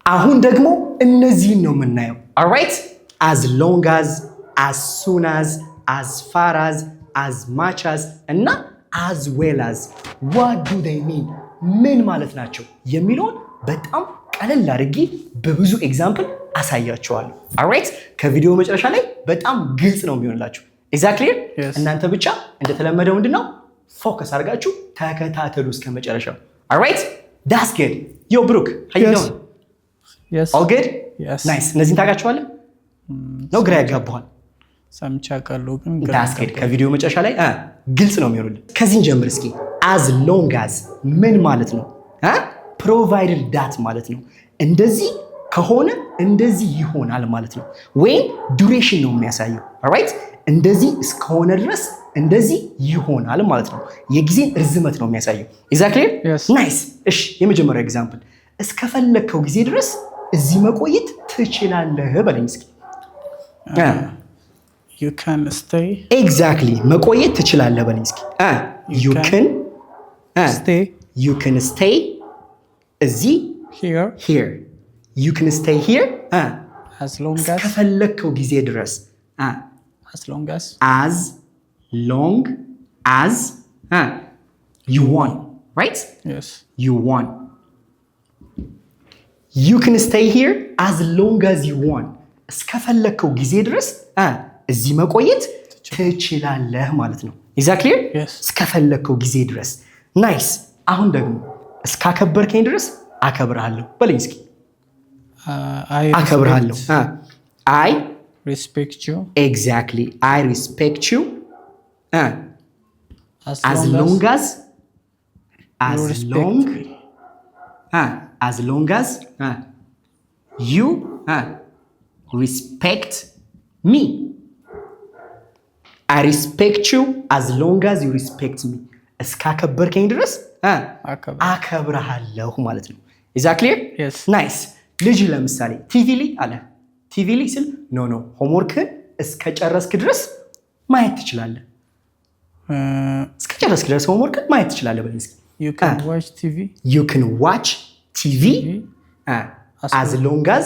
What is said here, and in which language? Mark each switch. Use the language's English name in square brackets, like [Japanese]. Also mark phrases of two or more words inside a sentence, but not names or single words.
[Amharic] አሁን ደግሞ እነዚህን ነው የምናየው። [English] alright as long as soon as far as much as [Amharic] እና [English] as well as what do they mean [Amharic] ምን ማለት ናቸው የሚለውን በጣም ቀለል አድርጌ በብዙ ኤግዛምፕል አሳያችኋለሁ። alright ከቪዲዮ መጨረሻ ላይ በጣም ግልጽ ነው የሚሆንላችሁ። exactly እናንተ ብቻ እንደተለመደው ምንድነው ፎከስ አድርጋችሁ ተከታተሉ እስከ መጨረሻው። [English] alright that's good. yo Brooke how you doing? Yes. all good? Yes. [Amharic] nice እነዚህን ታውቃቸዋለህ? ነው ግራ ያጋባሃል? ሰምቻለሁ ግን [English] that's good [Amharic] ከቪዲዮ መጨረሻ ላይ ግልጽ ነው የሚሆንልህ። ከዚህ እንጀምር እስኪ [English] as long as [Amharic] ምን ማለት ነው? [English] provided that [Amharic] ማለት ነው እንደዚህ ከሆነ እንደዚህ ይሆናል ማለት ነው። ወይም ዱሬሽን ነው የሚያሳየው። alright እንደዚህ እስከሆነ ድረስ እንደዚህ ይሆናል ማለት ነው። የጊዜን ርዝመት ነው የሚያሳየው። exactly [English] yes. [Amharic] nice እሺ የመጀመሪያው ኤግዛምፕል እስከፈለከው ጊዜ ድረስ እዚህ መቆየት ትችላለህ በለኝ እስኪ። [English] you can stay exactly [Amharic] መቆየት ትችላለህ በለኝ እስኪ። [English] you can stay እዚህ here you can stay here as long as [Amharic] እስከፈለከው ጊዜ ድረስ [English] as long as you want right yes you want you can stay here as long as you want [Amharic] እስከፈለከው ጊዜ ድረስ እዚህ መቆየት ትችላለህ ማለት ነው። [English] exactly yes [Amharic] እስከፈለከው ጊዜ ድረስ nice አሁን ደግሞ እስካከበርከኝ ድረስ አከብርሃለሁ በለኝ እስኪ። አከብርሃለሁ I [English] respect you exactly I respect you as long as you respect me. I respect you as long as you respect me. [Amharic] እስካከበርከኝ ድረስ አከብርሃለሁ ማለት ነው። [English] is that clear? yes [Amharic] nice ልጅ ለምሳሌ ቲቪ ላይ አለ ቲቪ ላይ ስል [English] no homework [Amharic] እስከጨረስክ ድረስ ማየት ትችላለህ። እስከጨረስክ ድረስ ሆምወርክን ማየት ትችላለህ በለኝ እስኪ። [English] you can watch TV as long as